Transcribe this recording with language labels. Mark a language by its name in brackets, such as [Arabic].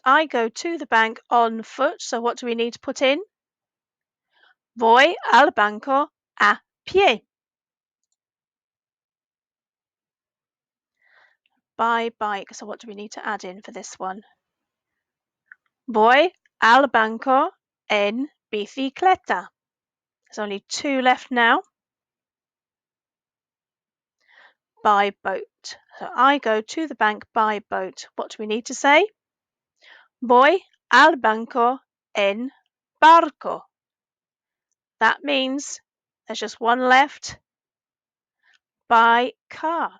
[English] I go to the bank on foot. So what do we need to put in? [Spanish] Voy al banco a pie. [English] By bike. So what do we need to add in for this one? [Spanish] Voy al banco en bicicleta. [English] There's only two left now. By boat. So I go to the bank by boat. What do we need to say? [Spanish] Voy al banco en barco. [English] That means there's just one left. By car.